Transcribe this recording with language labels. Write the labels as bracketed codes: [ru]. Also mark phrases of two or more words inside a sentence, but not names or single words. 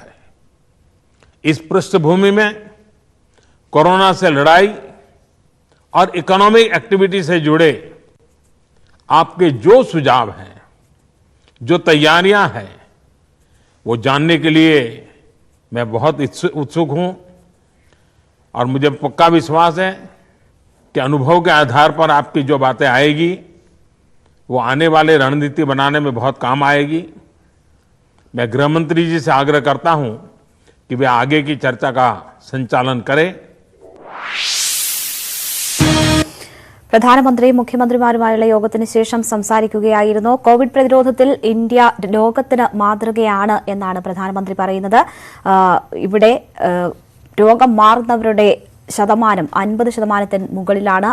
[hi] इस पृष्ठभूमि में कोरोना से लड़ाई और [en] economic activity [hi] से जुड़े आपके जो सुझाव हैं, जो तैयारियां हैं, वो जानने के लिए मैं बहुत उत्सुक हूं और मुझे पक्का विश्वास है कि अनुभव के आधार पर आपकी जो बातें आएगी वो आने वाले रणनीति बनाने में बहुत काम आएगी। मैं गृह मंत्री जी से आग्रह करता हूं कि वे आगे की चर्चा का संचालन करें। [ml] പ്രധാനമന്ത്രി മുഖ്യമന്ത്രിമാരുമായുള്ള യോഗത്തിന് ശേഷം സംസാരിക്കുകയായിരുന്നു. കോവിഡ് പ്രതിരോധത്തിൽ ഇന്ത്യ ലോകത്തിന് മാതൃകയാണ് എന്നാണ് പ്രധാനമന്ത്രി പറയുന്നത്. ഇവിടെ രോഗം മാറുന്നവരുടെ ശതമാനം 50% മുകളിലാണ്.